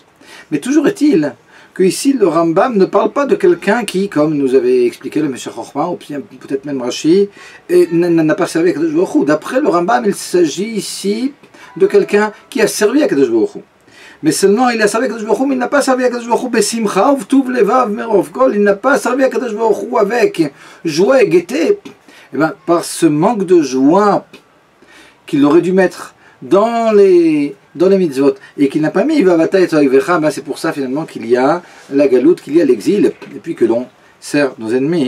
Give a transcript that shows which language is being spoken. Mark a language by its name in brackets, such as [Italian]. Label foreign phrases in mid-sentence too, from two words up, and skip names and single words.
[French] Mais toujours est-il que ici le Rambam ne parle pas de quelqu'un qui, comme nous avait expliqué le Meshech Chochma, ou peut-être même Rashi, n'a pas servi à Kadosh Baruch Hu. D'après le Rambam, il s'agit ici de quelqu'un qui a servi à Kadosh Baruch Hu. Mais seulement il a servi à Kadosh Baruch Hu, mais il n'a pas servi à Kadosh Baruch Hu [Hebrew] בשמחה ובטוב לבב מרוב כל, [French] il n'a pas servi à Kadosh Baruch Hu avec joie et gaieté. Et bien, par ce manque de joie qu'il aurait dû mettre dans les mitzvot et qu'il n'a pas mis, c'est pour ça finalement qu'il y a la galoute, qu'il y a l'exil, et puis que l'on sert nos ennemis.